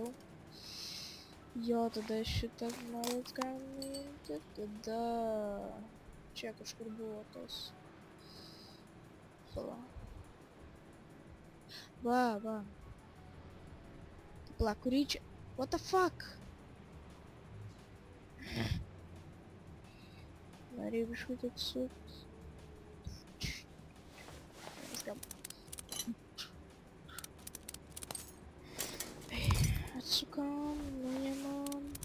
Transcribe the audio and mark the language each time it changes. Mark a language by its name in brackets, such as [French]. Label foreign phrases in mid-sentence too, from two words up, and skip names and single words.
[Lithuanian] Jo, tada šitą žmonės galima imti, tada... Čia kažkur buvo tas... Pala. Va. Pala, kurį čia... [English] What the fuck? [Lithuanian] Norėjau biškutį atsukti. Atsukam, nuimam.